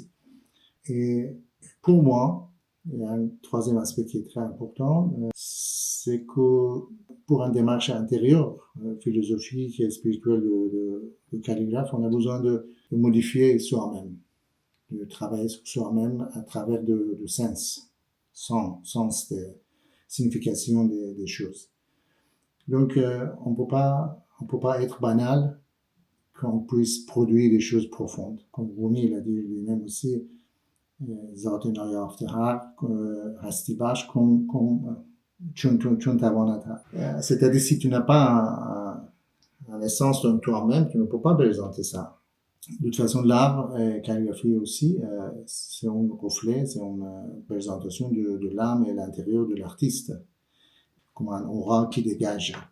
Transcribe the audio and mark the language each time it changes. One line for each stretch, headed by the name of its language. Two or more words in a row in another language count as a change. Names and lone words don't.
French: Et pour moi, il y a un troisième aspect qui est très important, c'est que pour une démarche intérieure, philosophique et spirituelle de calligraphe, on a besoin de modifier soi-même, de travailler sur soi-même à travers de sens de signification des choses. Donc, on peut pas être banal qu'on puisse produire des choses profondes. Comme Rumi, il a dit lui-même aussi,
Persian: ذات نایافته هستی باش چون توانت.
French: C'est-à-dire, si tu n'as pas un essence de toi-même, tu ne peux pas présenter ça. De toute façon, l'art et calligraphie aussi, c'est un reflet, c'est une présentation de l'âme et l'intérieur de l'artiste, comme un aura qui dégage.